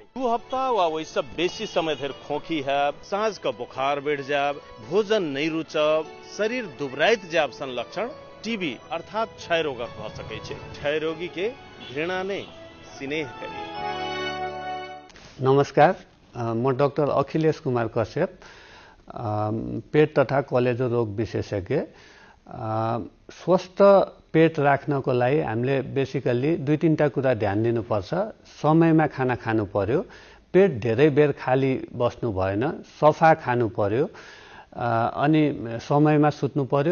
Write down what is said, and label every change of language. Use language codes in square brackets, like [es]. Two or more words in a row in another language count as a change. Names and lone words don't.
[mai] 2 हफ्ता वा वैसे बेसी समय धरि खोखी हैब, साँझ का बुखार बढ़ जाब, भोजन नहीं रुचब, शरीर दुबराइत जाब सन लक्षण टीबी अर्थात क्षय रोगक भ सकै छै। क्षय रोगी के घृणा नहीं स्नेह करी। [ne] नमस्कार, म डाक्टर अखिलेश कुमार कश्यप, पेट तथा कलेजो रोग विशेषज्ञ। स्वस्थ पेट राख्नको लागि हामीले बेसिकल्ली 2-3टा कुरा ध्यान दिनुपर्छ। समयमा खाना खानु पर्यो, पेट धेरै बेर खाली बस्नु भएन, सफा खानु पर्यो, अनि समयमा सुत्नु पर्यो।